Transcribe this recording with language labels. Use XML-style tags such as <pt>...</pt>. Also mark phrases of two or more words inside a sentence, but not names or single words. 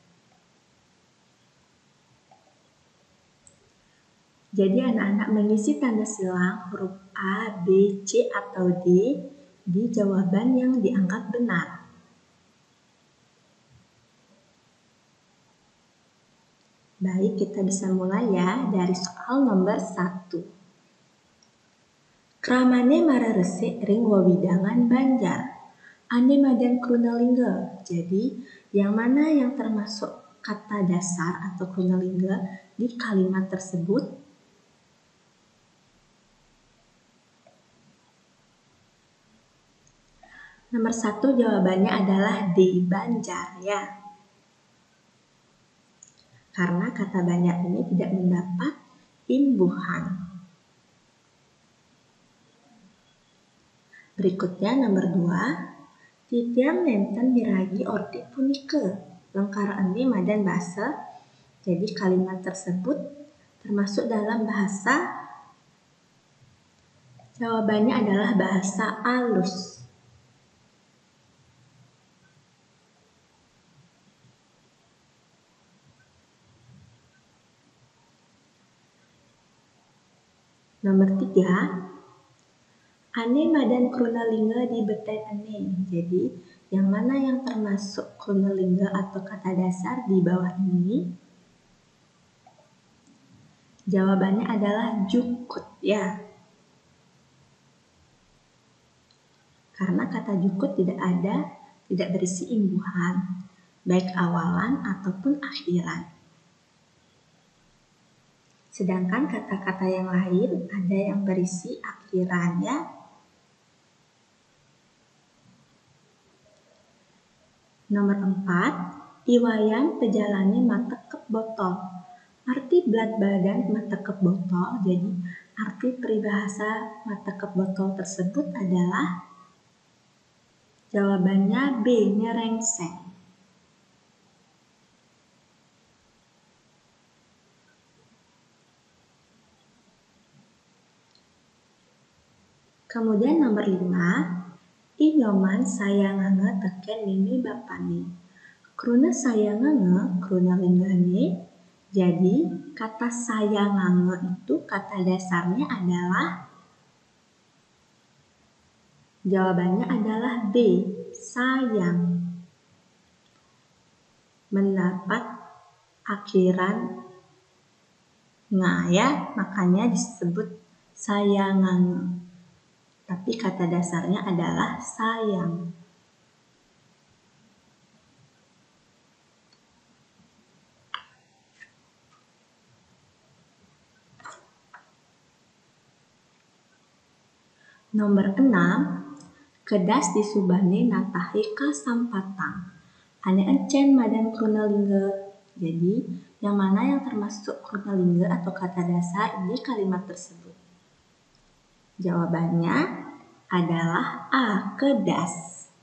<id>Jadi anak-anak mengisi tanda silang huruf A, B, C, atau D di jawaban yang dianggap benar. Baik, kita bisa mulai ya dari soal nomor 1.</id> <ban>Kramane mararese ring wawidangan Banjar. Ane madan krunalingga.</ban> <id>Jadi, yang mana yang termasuk kata dasar atau krunalingga di kalimat tersebut? Nomor 1 jawabannya adalah di Banjar ya. Karena kata Banjar ini tidak mendapat imbuhan. Berikutnya nomor 2,</id> <ban>titiang nenten miragi orti punike. Lengkaraane madan bahasa.</ban> <id>Jadi kalimat tersebut termasuk dalam bahasa. Jawabannya adalah bahasa alus.</id> <ban>Nomor 3, ane madan krunalingga di beten ane.</ban> <id>Jadi, yang mana yang termasuk krunalingga atau kata dasar di bawah ini? Jawabannya adalah jukut ya. Karena kata jukut tidak berisi imbuhan, baik awalan ataupun akhiran. Sedangkan kata-kata yang lain ada yang berisi akhiran ya. Nomor 4,</id> <ban>iwayan pejalane matekep botol.</ban> <id>Arti</id> <ban>belat badan matekep botol,</ban> <id>jadi arti peribahasa</id> <ban>matekep botol</ban> <id>tersebut adalah jawabannya B, nyerengseng. Kemudian nomor 5,</id> <ban>inyoman sayangange teken mimi bapani. Kruna sayangange, kruna linggane.</ban> <id>Jadi kata sayangange itu kata dasarnya adalah, jawabannya adalah B, sayang. Mendapat akhiran nga ya, makanya disebut sayangange. Tapi kata dasarnya adalah sayang. Nomor 6,</id> <ban>kedas disubane natahi kasampatang. Ane encen madan krunalingga.</ban> <id>Jadi, yang mana yang termasuk krunalingga atau kata dasar di kalimat tersebut? Jawabannya adalah A, kedas.</id>